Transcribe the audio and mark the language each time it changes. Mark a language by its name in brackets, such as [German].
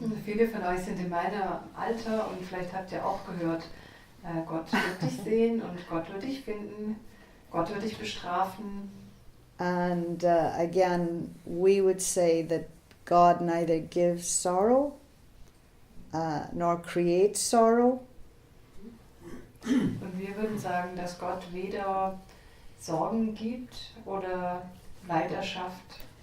[German] Viele von euch sind in meinem Alter und vielleicht habt ihr auch gehört, Gott wird dich sehen und Gott wird dich finden, Gott wird dich bestrafen. [English] And again, we would say that God neither gives sorrow nor creates sorrow. [German] Und wir würden sagen, dass Gott weder Sorgen gibt oder Leid erschafft.